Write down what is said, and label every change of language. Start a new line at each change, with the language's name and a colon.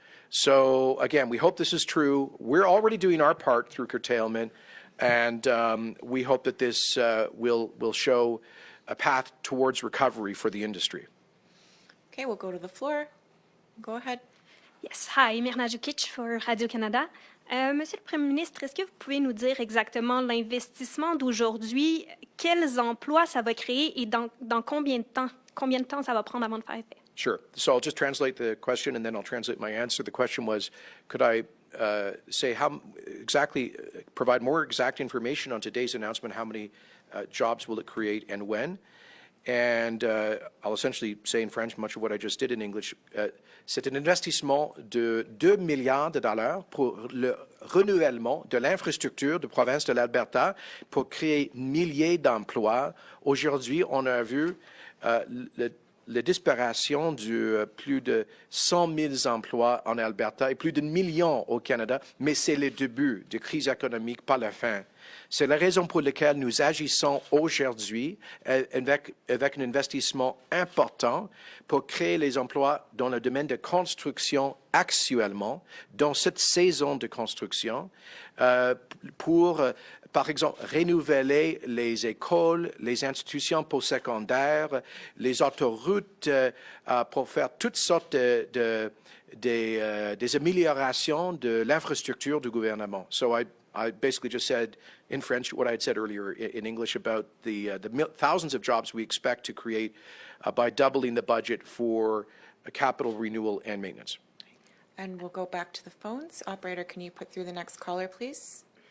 English: So again, we hope this is true. We're already doing our part through curtailment, and we hope that this will show a path towards recovery for the industry. Okay, we'll go to the floor. Go ahead. Yes. Hi, Mirna Jukic for Radio-Canada.
French: Monsieur le Premier ministre, est-ce que vous pouvez nous dire exactement l'investissement d'aujourd'hui, quels emplois ça va créer et dans combien de temps ça va prendre avant de faire effet?
English: Sure. So I'll just translate the question and then I'll translate my answer. The question was, could I say how exactly, provide more exact information on today's announcement, how many jobs will it create and when? And I'll essentially say in French much of what I just did in English.
French: C'est un investissement de 2 milliards de dollars pour le renouvellement de l'infrastructure de province de l'Alberta pour créer milliers d'emplois. Aujourd'hui, on a vu la disparition de plus de 100 000 emplois en Alberta et plus de millions au Canada, mais c'est le début de crise économique, pas la fin. C'est la raison pour laquelle nous agissons aujourd'hui avec un investissement important pour créer les emplois dans le domaine de construction actuellement, dans cette saison de construction, pour, par exemple, renouveler les écoles, les institutions postsecondaires, les autoroutes, pour faire toutes sortes des améliorations de l'infrastructure du gouvernement.
English: So I basically just said in French what I had said earlier in English about the thousands of jobs we expect to create by doubling the budget for capital renewal and maintenance. And we'll go back to the phones. Operator, can you put through the next caller, please?